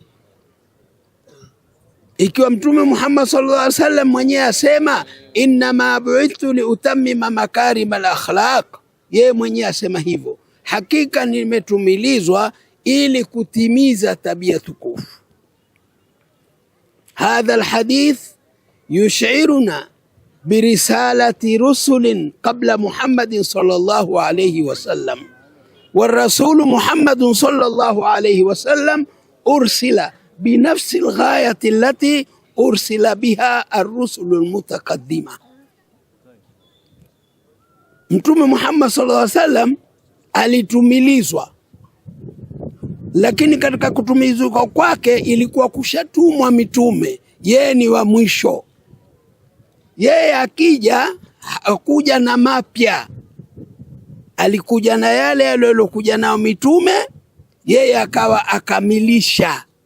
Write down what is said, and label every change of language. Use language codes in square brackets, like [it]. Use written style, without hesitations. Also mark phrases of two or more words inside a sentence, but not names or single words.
[sw] Ikiwa mtume Muhammad [ar] صلى الله عليه وسلم [sw] mwenyewe asema [ar] إنما بعثت لأتمم مكارم الأخلاق, [sw] yeye mwenyewe asema hivyo, hakika nimetumilizwa ili kutimiza tabia tukufu. [ar] هذا الحديث يشعرنا برسالة رسل قبل محمد صلى الله عليه وسلم, والرسول محمد صلى الله عليه وسلم أرسل بنفس الغاية التي أرسل بها الرسل المتقدمة. [sw] Mtume Muhammad [ar] صلى الله عليه وسلم [sw] alitumilizwa, lakini katika kutumilizwa kwake ilikuwa kushatumwa mitume, yeye ni wa mwisho. Yeye akija hakuja na mapya, alikuja na yale aliyokuja nao mitume, yeye akawa akamilisha,